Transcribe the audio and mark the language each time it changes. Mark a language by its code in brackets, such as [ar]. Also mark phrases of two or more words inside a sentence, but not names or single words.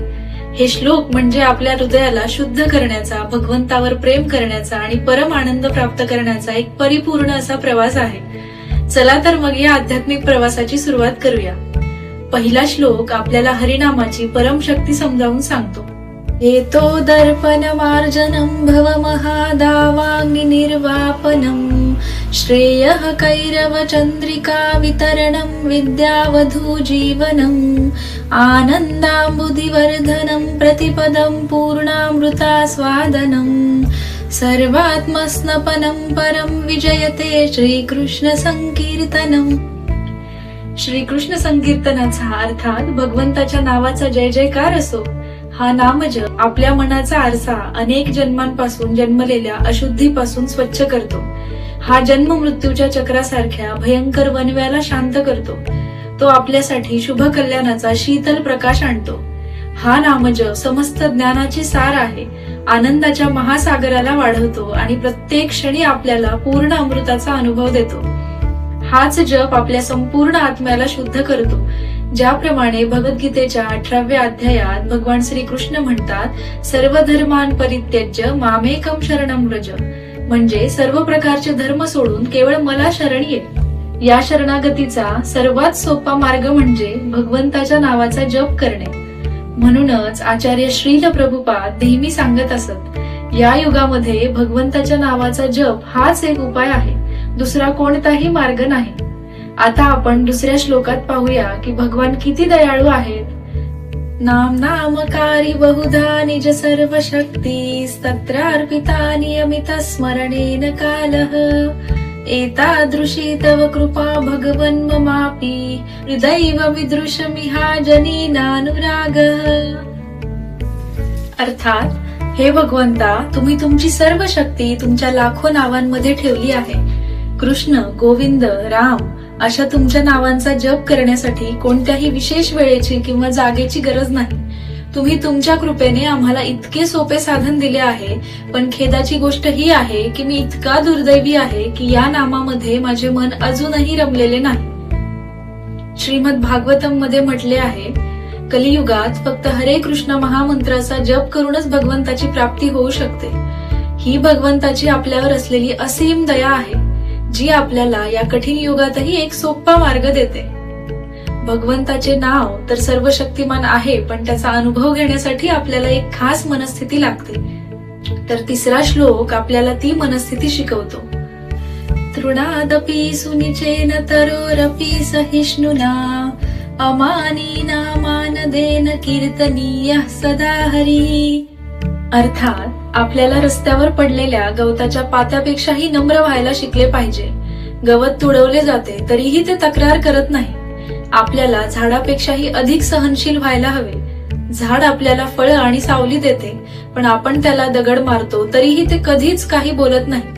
[mr] हे श्लोक म्हणजे आपल्या हृदयाला शुद्ध करण्याचा, भगवंतावर प्रेम करण्याचा आणि परम आनंद प्राप्त करण्याचा एक परिपूर्ण असा प्रवास आहे. चला तर मग या आध्यात्मिक प्रवासाची सुरुवात करूया. पहिला श्लोक आपल्याला हरिनामाची परम शक्ती समजावून सांगतो. [sa] एतो दर्पण मार्जनम भव महादावांगी निर्वापनम श्रेयः कैरव चंद्रिका वितरणम विद्यावधू जीवनम आनंदांबुधिवर्धनम प्रतिपदम पूर्णामृता स्वादनम सर्वात्मस्नपनम परम विजयते श्रीकृष्ण संकीर्तनम. [mr] श्रीकृष्ण संकीर्तनाचा अर्थात भगवंताच्या नावाचा जय जयकार असो. हा नामजप आपल्या मनाचा आरसा अनेक जन्मांपासून जन्मलेल्या अशुद्धीपासून स्वच्छ करतो. हा जन्म मृत्यूच्या चक्रासारख्या भयंकर वणव्याला शांत करतो. तो आपल्यासाठी शुभ कल्याणाचा शीतल प्रकाश आणतो. हा नामजप समस्त ज्ञानाची सार आहे. आनंदाच्या महासागराला वाढवतो आणि प्रत्येक क्षणी आपल्याला पूर्ण अमृताचा अनुभव देतो. हाच जप आपल्या संपूर्ण आत्म्याला शुद्ध करतो. ज्याप्रमाणे भगवद्गीतेच्या 18व्या अध्यायात भगवान श्रीकृष्ण म्हणतात, [sa] सर्व धर्मान परित्यज्य मामेकम शरणम व्रज, [mr] म्हणजे सर्व प्रकारचे धर्म सोडून केवळ मला शरण ये. या शरणागतीचा सर्वात सोपा मार्ग म्हणजे भगवंताच्या नावाचा जप करणे. म्हणूनच आचार्य श्रील प्रभुपाद नेहमी सांगत असत, या युगामध्ये भगवंताच्या नावाचा जप हाच एक उपाय आहे, दुसरा कोणताही मार्ग नाही. आता आपण दुसऱ्या श्लोकात पाहूया की भगवान किती दयाळू आहेत. [sa] नाम नामकारी बहुधा निज सर्व शक्ती तत्रार्पिता नियमित स्मरणेन कालः एतादृशी तव कृपा भगवन् ममापि हृदैव विदृशमिहा जनीनानुरागः. [mr] अर्थात, हे भगवंता, तुम्ही तुमची सर्व शक्ती तुमच्या लाखो नावांमध्ये ठेवली आहे. कृष्ण, गोविंद, राम अशा तुमच्या नावांचा जप करण्यासाठी कोणत्याही विशेष वेळेची किंवा जागेची गरज नाही. तुम्ही तुमच्या कृपेने आम्हाला इतके सोपे साधन दिले आहे. पण खेदाची गोष्ट ही आहे की मी इतका दुर्दैवी आहे की या नामामध्ये माझे मन अजूनही रमलेले नाही. श्रीमद भागवतम मध्ये म्हटले आहे, कलियुगात फक्त हरे कृष्ण महामंत्राचा जप करूनच भगवंताची प्राप्ती होऊ शकते. ही भगवंताची आपल्यावर असलेली असीम दया आहे, जी आपल्याला या कठीण युगातही एक सोपा मार्ग देते. भगवंताचे नाव तर सर्व शक्तिमान आहे, पण त्याचा अनुभव घेण्यासाठी आपल्याला एक खास मनस्थिती लागते. तर तिसरा श्लोक आपल्याला ती मनस्थिती शिकवतो. [sa] तृणादपि सुनिचेन तरोरपि सहिष्णुना अमानीना मानदेन कीर्तनीयः सदा हरी. [mr] अर्थात, आपल्याला रस्त्यावर पडलेल्या गवताच्या पात्यापेक्षाही नम्र व्हायला शिकले पाहिजे. गवत तुडवले जाते तरीही ते तक्रार करत नाही. आपल्याला झाडापेक्षाही अधिक सहनशील व्हायला हवे. झाड आपल्याला फळं आणि सावली देते, पण आपण त्याला दगड मारतो तरीही ते कधीच काही बोलत नाही.